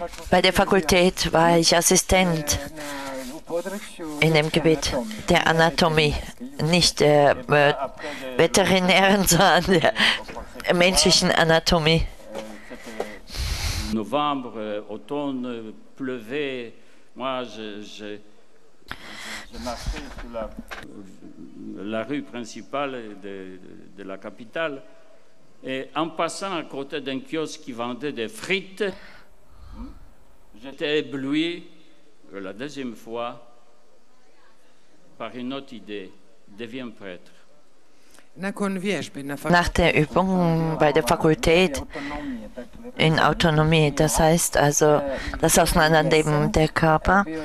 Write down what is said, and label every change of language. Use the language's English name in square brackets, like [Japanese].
[German] Bei der Fakultät war ich Assistent [Croatian] u području [German] in dem Gebiet der Anatomie, nicht der veterinären, sondern der menschlichen Anatomie. [French] Novembre, automne, pleuvait. Moi, je marchais sur la rue principale de la capitale et en passant à côté d'un kiosque qui vendait des frites, j'étais ébloui la deuxième fois par une autre idée, deviens prêtre. [Croatian] nakon vježbe na [German] Nach der Übung bei der Fakultät in Autonomie, das heißt also das Auseinanderleben der Körper.